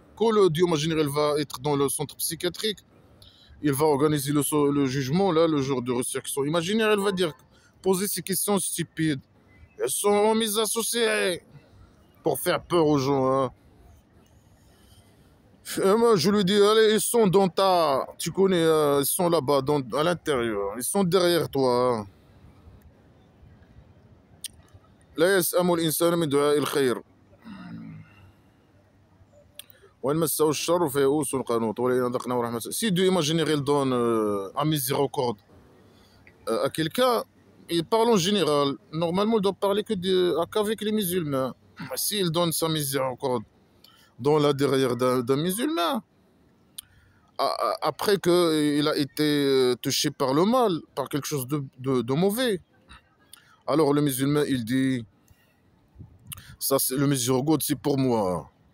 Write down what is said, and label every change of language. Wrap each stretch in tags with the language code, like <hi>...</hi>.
<fr>Quand le dieu imaginaire il va être dans le centre psychiatrique, il va organiser le jugement, là, le jour de résurrection imaginaire, il va dire, poser ces questions stupides. Elles sont mes associés pour faire peur aux gens, hein. Moi, je lui dis, allez, ils sont dans tu connais, ils sont là-bas, à l'intérieur, ils sont derrière toi, hein.</fr> <ar>لا يسأم الإنسان من دعاء الخير وإن مسه الشر فيئوس قنوط ولئن أذقناه رحمة.</ar> <fr>Si Dieu imaginaire il donne un miséricorde à quelqu'un, il parle en général. Normalement, il doit parler qu'avec les musulmans. S'il donne sa miséricorde dans la derrière d'un musulman, après qu'il a été touché par le mal, par quelque chose de mauvais, alors le musulman, il dit, ça, le miséricorde, c'est pour moi.</fr>